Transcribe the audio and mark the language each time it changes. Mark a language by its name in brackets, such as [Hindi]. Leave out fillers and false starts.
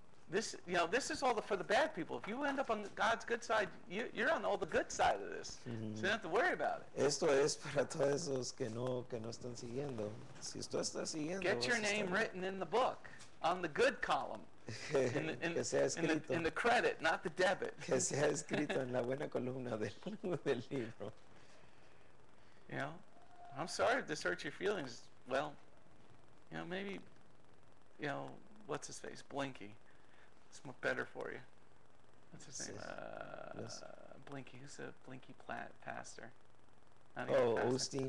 [English] This is all for the bad people. If you end up on God's good side, you're on all the good side of this. So you don't have to worry about it. [Spanish] Esto es para todos esos que no están siguiendo. Si tú estás siguiendo, [English] Get your [Spanish] vas a [English] name [Spanish] estar [English] written in the book, on the good column, [Spanish] bien. Que sea escrito. [English] in the credit, not the debit. [Spanish] Que sea escrito en la buena columna del libro. [English] I'm sorry if this hurts your feelings. Well, maybe, what's his face? Blinky. It's better for you. What's his name? Yes. Blinky. Who's the Blinky pastor? Oh, Osteen.